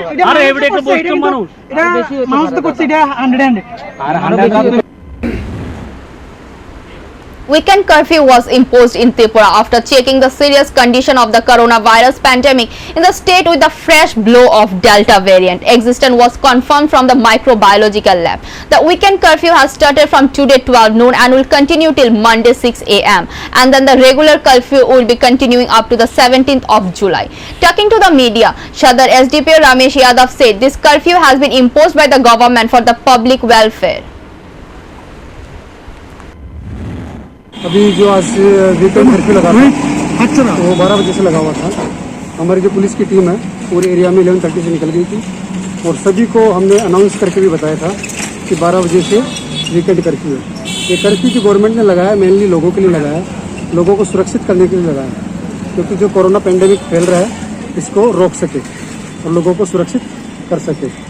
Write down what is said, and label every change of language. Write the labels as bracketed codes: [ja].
[bn] আরে এবারে একটা বয়স্ক মানুষ, এটা মানুষ তো করছে, এটা 100 আর 100 [en] Weekend curfew was imposed in Tripura after checking the serious condition of the coronavirus pandemic in the state with the fresh blow of Delta variant. Existence was confirmed from the microbiological lab. The weekend curfew has started from today 12 noon and will continue till Monday 6 a.m. and then the regular curfew will be continuing up to the 17th of July. Talking to the media, Sadar SDPO Ramesh Yadav said this curfew has been imposed by the government for the public welfare. [hi] अभी जो आज weekend curfew लगा था वो 12 बजे से लगा हुआ था। हमारी जो पुलिस की टीम है पूरे एरिया में 11:30 से निकल गई थी और सभी को हमने अनाउंस करके भी बताया था कि 12 बजे से वीकेंड कर्फ्यू है। ये कर्फ्यू की गवर्नमेंट ने लगाया मेनली लोगों के लिए लगाया, लोगों को सुरक्षित करने के लिए लगाया, क्योंकि जो कोरोना पेंडेमिक फैल रहा है इसको रोक सके और लोगों को सुरक्षित कर सके।